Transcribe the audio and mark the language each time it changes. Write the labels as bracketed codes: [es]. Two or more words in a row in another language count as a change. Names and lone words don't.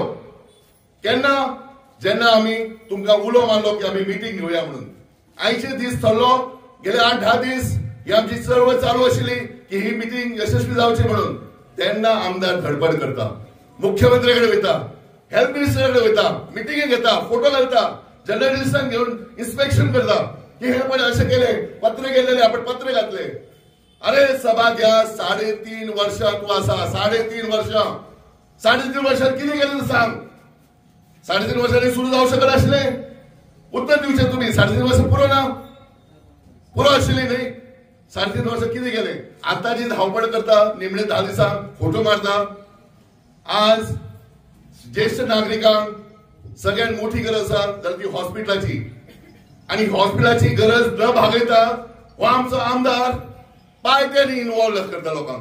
[kok] केन्ना जेन्ना आम्ही तुमकां उलो मारलो की आम्ही मिटींग घेवया म्हणून, आयचे दीस थरलो, गेले 8-10 दीस ही आमची चळवळ चालू आशिल्ली की ही मिटींग यशस्वी जावची म्हणून. तेन्ना आमदार धडपड करता, मुख्यमंत्री कडेन वयता, [en] health minister [kok] कडेन वयता, मिटींगे घेता, फोटो घालता, जर्नलिस्टांक घेऊन इन्स्पेक्शन करता की हे पण असे केले, पत्र गेलेले आपण पत्र घातले. अरे सभा घ्या, 3.5 वर्ष तू आसा, 3.5 वर्ष, 3.5 वर्षात कितें केलें सांग. 3.5 वर्षांनी सुरू जाऊ शकत असले, उत्तर दिवचे तुम्ही. 3.5 वर्ष पुरो आशिल्ली न्ही. 3.5 वर्ष कितें केले. आता जी धावपळ करता, निमणे 10 दिसांक फोटो मारता. आज ज्येष्ठ नागरिकांक सगळ्यात मोठी गरज आसा जाल्यार ती हॉस्पिटलाची, आणि हॉस्पिटलाची गरज न भागयता हो आमचो आमदार पायत्यांनी इन्वॉल्व करता लोकांक.